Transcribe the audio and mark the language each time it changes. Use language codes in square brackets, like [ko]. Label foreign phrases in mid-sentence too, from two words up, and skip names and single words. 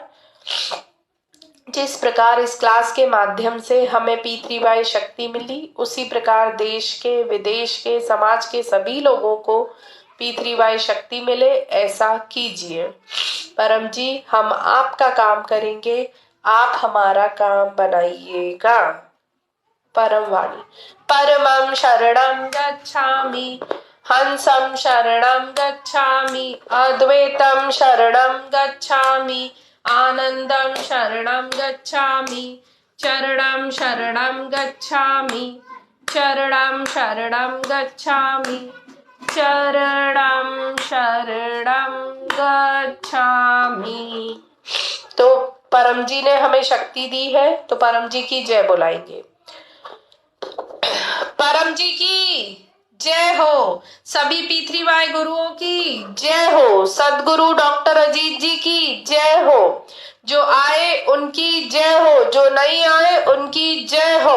[hi] जिस प्रकार इस क्लास के माध्यम से हमें P3Y शक्ति मिली, उसी प्रकार देश के, विदेश के, समाज के सभी लोगों को P3Y शक्ति मिले, ऐसा कीजिए। परम जी हम आपका काम करेंगे, आप हमारा काम बनाइएगा। परम वाणी। [sa] परमं शरणं गच्छामि, हंसं शरणं गच्छामि, अद्वैतं शरणं गच्छामि, आनंदं शरणं गच्छामि, चरणं शरणं गच्छामि, चरणं शरणं गच्छामि, चरणं शरणं गच्छामि। [hi] तो परम जी ने हमें शक्ति दी है, तो परम जी की जय बुलाएंगे। परम जी की जय हो। सभी P3Y गुरुओं की जय हो। सदगुरु डॉक्टर अजीत जी की जय हो। जो आए उनकी जय हो, जो नहीं आए उनकी जय हो।